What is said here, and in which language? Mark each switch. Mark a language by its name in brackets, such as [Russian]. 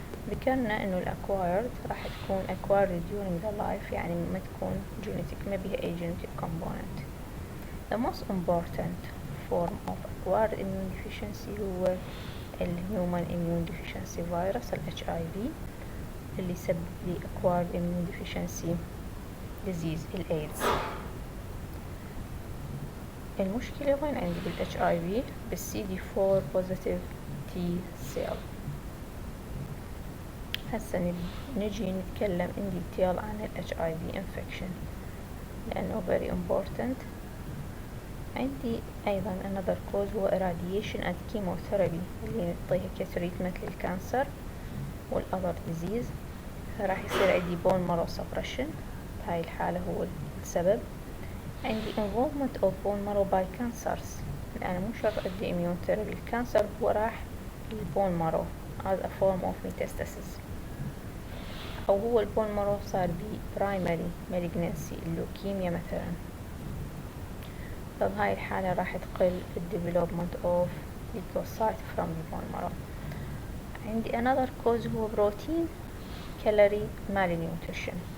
[Arabic] ذكرنا إنه acquired راح تكون [English] acquired during the life، [Arabic] يعني ما تكون genetic، ما بها أي genetic component. [English] The most important form of acquired immune deficiency هو human immune deficiency virus HIV [Arabic] اللي يسبب لي [English] acquired immune deficiency disease الإيدز. [Arabic] المشكلة وين عندي بالHIV؟ بالCD4 positive T cell. هسه نجي نتكلم [English] in detail عن الHIV infection لأنه very important. عندي أيضا another cause هو irradiation and chemotherapy [Arabic] اللي نعطيها كتريتمنت للكانسر [English] والother disease. [Arabic] فراح يصير عندي [English] bone marrow suppression، [Arabic] بهاي الحالة هو السبب. [English] عندي involvement of bone marrow by cancers، [Arabic] لأن مو شرط أدي [English] immune therapy. [Arabic] الكانسر هو راح للبون مارو [English] as a form of metastasis، [Arabic] أو هو البون مارو صار بي primary malignancy اللوكيميا مثلا. فبهاي الحالة راح تقل [English] development of leukocyte from the bone marrow. [Arabic] عندي [English] another cause هو protein calorie malnutrition.